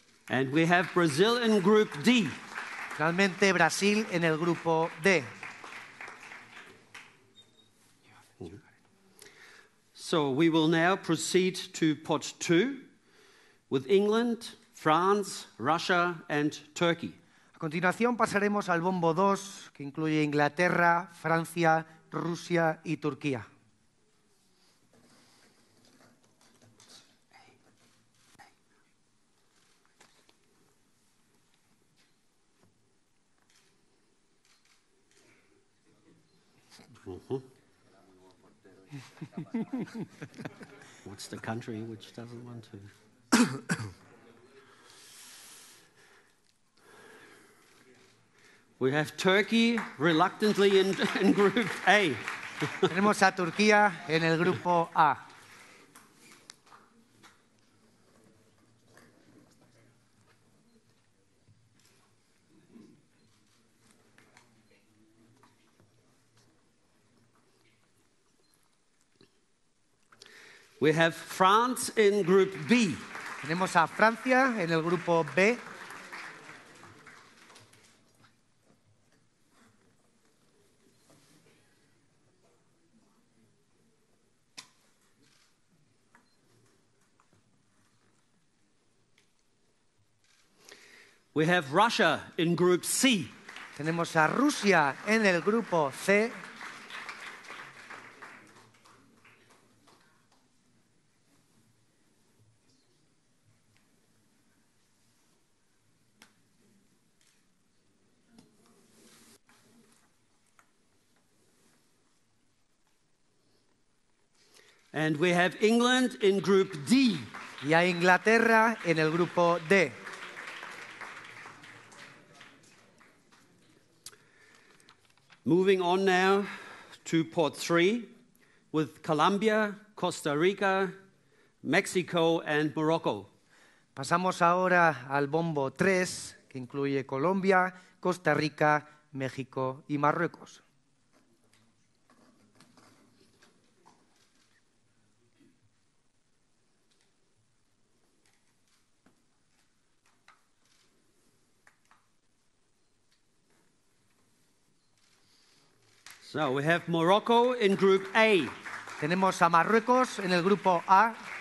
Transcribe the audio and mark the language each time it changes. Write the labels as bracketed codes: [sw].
[en] And we have Brazil in Group D. [es] Finalmente, Brasil en el Grupo D. [en] So we will now proceed to Pot 2 with England, France, Russia and Turkey. [es] A continuación pasaremos al bombo 2, que incluye Inglaterra, Francia, Rusia y Turquía. [en] What's the country which doesn't want to? We have Turkey reluctantly in Group A. [es] Tenemos a Turquía en el Grupo A. [en] We have France in Group B. [es] Tenemos a Francia en el Grupo B. [en] We have Russia in Group C. [es] Tenemos a Rusia en el Grupo C. [en] And we have England in Group D. [es] Y a Inglaterra en el Grupo D. [en] Moving on now to Pot 3 with Colombia, Costa Rica, Mexico and Morocco. [es] Pasamos ahora al bombo 3, que incluye Colombia, Costa Rica, México y Marruecos. [en] So we have Morocco in Group A. [es] Tenemos a Marruecos en el grupo A.